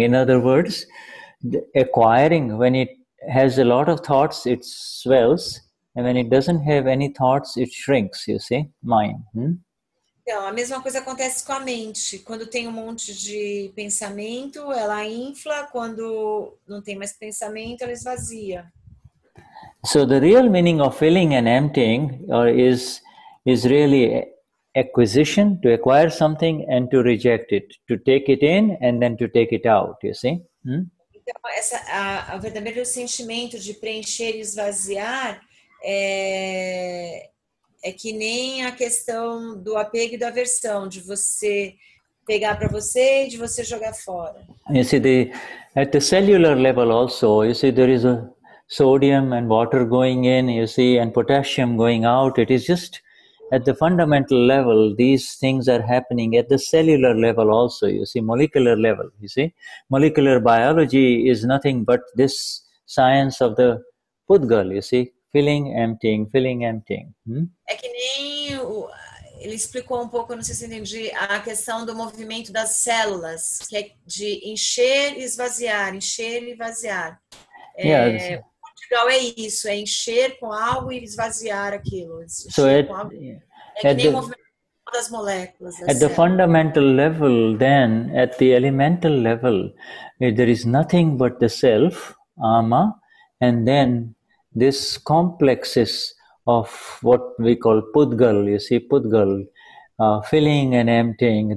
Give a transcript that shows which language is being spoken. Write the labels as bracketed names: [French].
[English] In other words, acquiring, when it has a lot of thoughts, it swells, and when it doesn't have any thoughts, it shrinks, you see, mind. [Portuguese] Então, a mesma coisa acontece com a mente. Quando tem um monte de pensamento, ela infla. Quando não tem mais pensamento, ela esvazia. [English] So the real meaning of filling and emptying is really acquisition, to acquire something and to reject it, to take it in and then to take it out, you see? [Portuguese] Então, o verdadeiro sentimento de preencher e esvaziar é que nem a questão do apego e da aversão, de você pegar para você e de você jogar fora. [English] You see, at the cellular level also, you see, there is a sodium and water going in, you see, and potassium going out. It is just at the fundamental level, these things are happening at the cellular level also, you see, molecular level, you see. Molecular biology is nothing but this science of the Pudgal, you see, filling, emptying. [Portuguese] É que nem ele explicou um pouco, não sei se entendi, a questão do movimento das células, que é de encher e esvaziar, encher e esvaziar. O Pudgal é isso, é encher com algo e esvaziar aquilo. [English] So [Portuguese] é que nem o movimento das moléculas da [English] At the [Portuguese] célula. [English] fundamental level, then, at the elemental level, there is nothing but the self, ama, and then this complexes of what we call pudgal, you see, pudgal, filling and emptying.